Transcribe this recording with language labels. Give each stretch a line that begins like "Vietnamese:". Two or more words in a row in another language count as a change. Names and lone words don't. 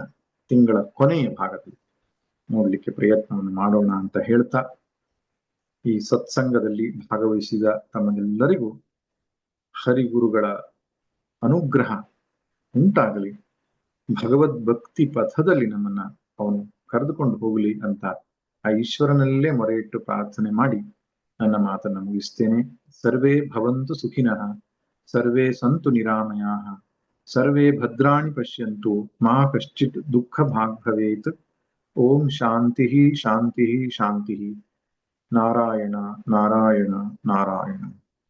Kannada: ತಿಂಗಳ ಕೊನೆಯ ಭಾಗದಲ್ಲಿ ನೋಡ್ಲಿಕ್ಕೆ ಪ್ರಯತ್ನವನ್ನು ಮಾಡೋಣ ಅಂತ ಹೇಳ್ತಾ, ಈ ಸತ್ಸಂಗದಲ್ಲಿ ಭಾಗವಹಿಸಿದ ತಮಗೆಲ್ಲರಿಗೂ ಹರಿಗುರುಗಳ ಅನುಗ್ರಹ ಉಂಟಾಗಲಿ, ಭಗವದ್ಭಕ್ತಿ ಪಥದಲ್ಲಿ ನಮ್ಮನ್ನ ಅವನು ಕರೆದುಕೊಂಡು ಹೋಗಲಿ ಅಂತ ಆ ಈಶ್ವರನಲ್ಲೇ ಮೊರೆ ಇಟ್ಟು ಪ್ರಾರ್ಥನೆ ಮಾಡಿ ನನ್ನ ಮಾತನ್ನು ಮುಗಿಸ್ತೇನೆ.
Sanskrit: ಸರ್ವೇ ಭವಂತು ಸುಖಿನಃ, ಸರ್ವೇ ಸಂತು ನಿರಾಮಯಾಃ, ಸರ್ವೇ ಭದ್ರಾಣಿ ಪಶ್ಯಂತು, ಮಾ ಕಶ್ಚಿತ್ ದುಃಖ ಭಾಗ್ ಭವೇತ್. ಓಂ ಶಾಂತಿ ಶಾಂತಿ ಶಾಂತಿ. ನಾರಾಯಣ ನಾರಾಯಣ ನಾರಾಯಣ.